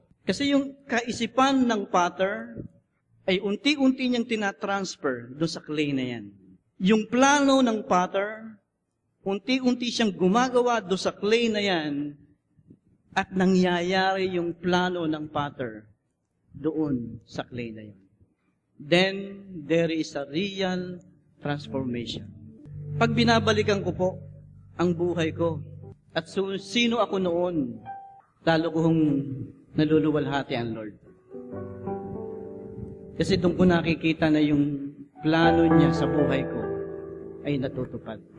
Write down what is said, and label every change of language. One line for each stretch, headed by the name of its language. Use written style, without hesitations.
Filipino: Kasi yung kaisipan ng potter ay unti-unti niyang tinatransfer doon sa clay na yan. Yung plano ng potter, unti-unti siyang gumagawa doon sa clay na yan at nangyayari yung plano ng potter doon sa clay na yan.
English: Then, there is a real transformation.
Filipino: Pag binabalikan ko po ang buhay ko at sino ako noon, lalo kong naluluwalhati ang Lord. Kasi doon ko nakikita na yung plano niya sa buhay ko ay natutupad.